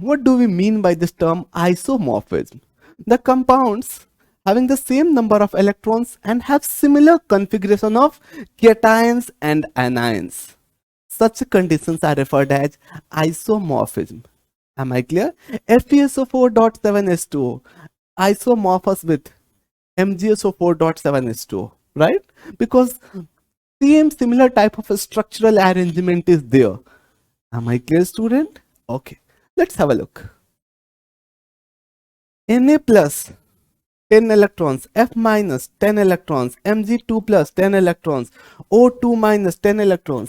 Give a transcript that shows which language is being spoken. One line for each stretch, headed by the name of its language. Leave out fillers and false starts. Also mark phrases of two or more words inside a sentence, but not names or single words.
English: What do we mean by this term isomorphism? The compounds having the same number of electrons and have similar configuration of cations and anions. Such conditions are referred as isomorphism. Am I clear? FeSO4.7H2O isomorphous with MgSO4.7H2O, right? Because similar type of a structural arrangement is there. Am I clear, student? Okay, let's have a look. Na plus 10 electrons, F minus 10 electrons, Mg2 plus 10 electrons, O2 minus 10 electrons.